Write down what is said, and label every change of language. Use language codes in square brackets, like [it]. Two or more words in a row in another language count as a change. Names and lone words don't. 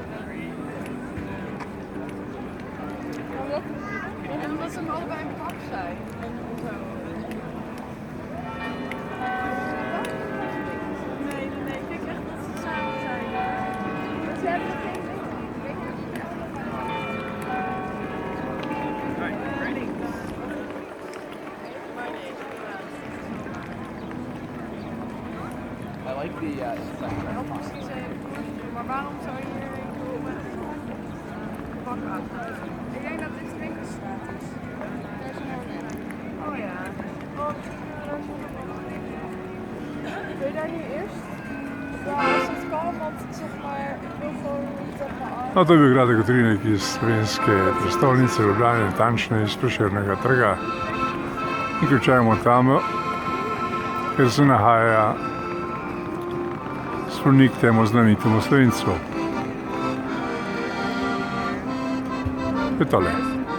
[nl] En omdat ze hem allebei in pak zijn. En zo. Nee, ik denk echt dat ze samen zijn. Maar ze hebben geen [en] I like the [nl] Ook precies even kort. Maar waarom zou je hierheen komen? Pak aan. Ik denk dat dit de winkelstraat is. Daar is een mooi. Oh ja. Oh, Wil je daar nu eerst? Ja, als het kan, want zeg maar, ik wil gewoon niet op mijn arm. [sl] No to je bio grad Kotrine iz Slovenske prestolnice Ljubljane, natančneje iz Prešernega trga. In končajmo tam, kjer se nahaja spomenik temu znamenitemu Slovencu. To je tole.